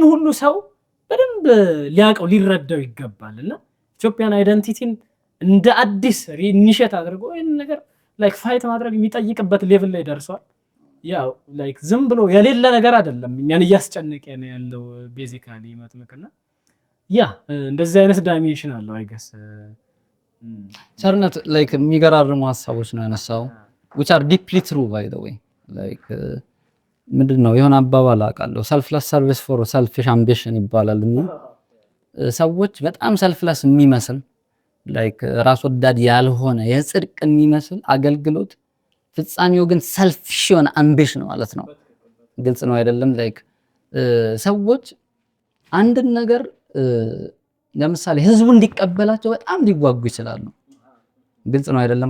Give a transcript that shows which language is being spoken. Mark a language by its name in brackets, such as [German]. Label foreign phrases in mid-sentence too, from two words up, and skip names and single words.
[Amharic] ሁሉ ሰው በደንብ ሊያውቀው ሊረዳው ይገባል እና ኢትዮጵያን አይደንቲቲን እንደ አዲስ ሪኢኒሼት አድርጎ ይህን ነገር [English] like fight [Amharic] ማድረግ የሚጠይቅበት ሌቭል ላይ ደርሷል። ያው ላይክ ዝም ብሎ የሌለ ነገር አይደለም እኛን እያስጨነቀ ነው ያለው ቤዚካሊ መጥምቅና ያ እንደዚህ አይነት ዳይሜንሽን አለው። አይገስ ቸርነት ላይክ የሚገራርሙ ሀሳቦች ነው ያነሳው [English] which are deeply true by the way like [Amharic] ምንድነው የሆነ አባባል አውቃለሁ [English] selfless service for selfish ambition [Amharic] ይባላል እና ሰዎች በጣም selfless የሚመስል ላይክ ራስ ወዳድ ያልሆነ የጽድቅ የሚመስል አገልግሎት ፍጻሜው ግን ሰልፊሽ የሆነ አምቢሽን ማለት ነው። ግልጽ ነው አይደለም? ላይክ ሰዎች አንድን ነገር ለምሳሌ ህዝቡ እንዲቀበላቸው በጣም ሊዋጉ ይችላሉ። ግልጽ ነው አይደለም?